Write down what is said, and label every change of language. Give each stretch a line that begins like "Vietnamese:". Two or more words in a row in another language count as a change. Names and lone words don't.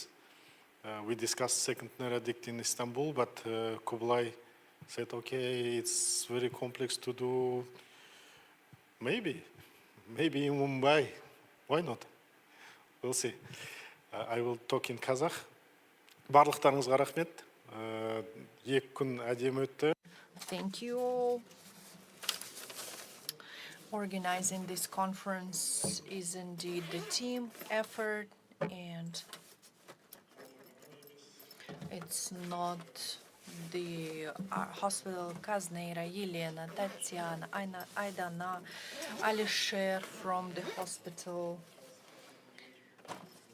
English: We discussed second Neuroadict in Istanbul, but Kubilay said, okay, it's very complex to do. Maybe in Mumbai. Why not? We'll see. I will talk in Kazakh.
Kazakh: Барлықтарыңызға рахмет. 2 күн әдемі өтті.
English: Thank you all. Organizing this conference is indeed the team effort, and it's not the hospital Kaznera, Yelena, Tatiana, Aidyn, Alisher from the hospital.